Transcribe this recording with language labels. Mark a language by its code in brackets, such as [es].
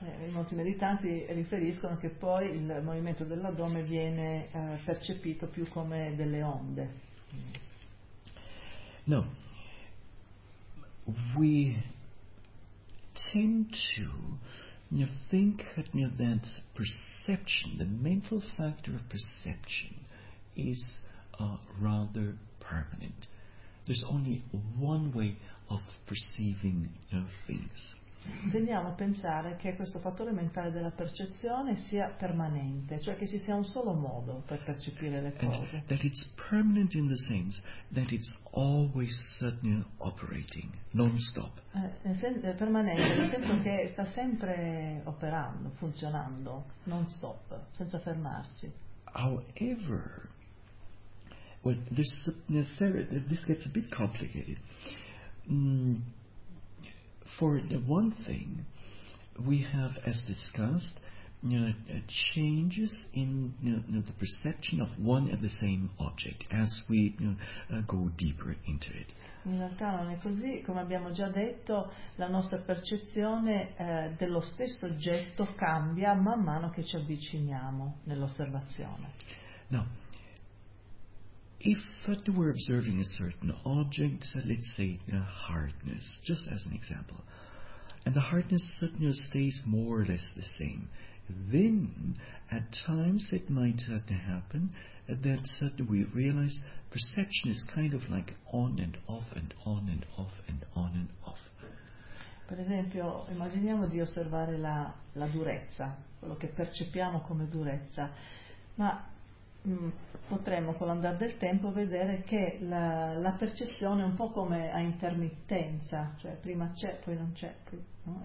[it] Molti meditanti riferiscono che poi il movimento dell'addome viene percepito più come delle onde. No. [en] We tend to think that perception, the mental factor of perception, is rather permanent. There's only one way of perceiving things. [it] Tendiamo a pensare che questo fattore mentale della percezione sia permanente, cioè che ci sia un solo modo per percepire le cose. [en] And that it's permanent in the sense that it's always suddenly operating, non-stop. [it] Permanente nel senso che sta sempre operando, funzionando, non-stop, senza fermarsi. [en] However, well, this gets a bit complicated. For the one thing, we have, as discussed, changes in the perception of one and the same object as we go deeper into it. [it] In realtà non è così, come abbiamo già detto, la nostra percezione dello stesso oggetto cambia man mano che ci avviciniamo nell'osservazione. [en] Now, if we're observing a certain object, let's say hardness, just as an example, and the hardness stays more or less the same, then at times it might happen that we realize perception is kind of like on and off and on and off and on and off. [it] Per esempio, immaginiamo di osservare la durezza, quello che percepiamo come durezza, ma potremmo con l'andare del tempo vedere che la percezione è un po' come a intermittenza, cioè prima c'è, poi non c'è, no?